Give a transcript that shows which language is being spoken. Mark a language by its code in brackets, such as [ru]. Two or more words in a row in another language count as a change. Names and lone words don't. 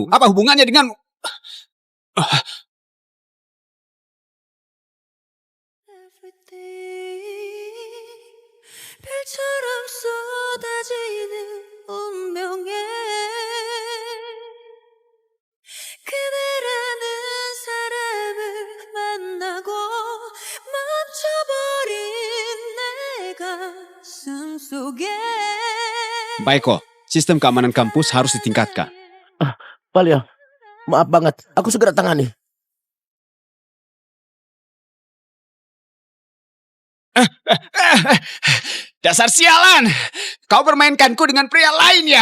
[id] Apa hubungannya denganmu? [ko] 별처럼 쏟아지는 운명에 그대라는 사람을 만나고 멈춰버린 내 가슴 속에 [id] Baiko, sistem keamanan kampus harus ditingkatkan. Pak Leo, maaf banget. Aku segera tangani. Dasar sialan! Kau bermainkanku dengan pria lainnya.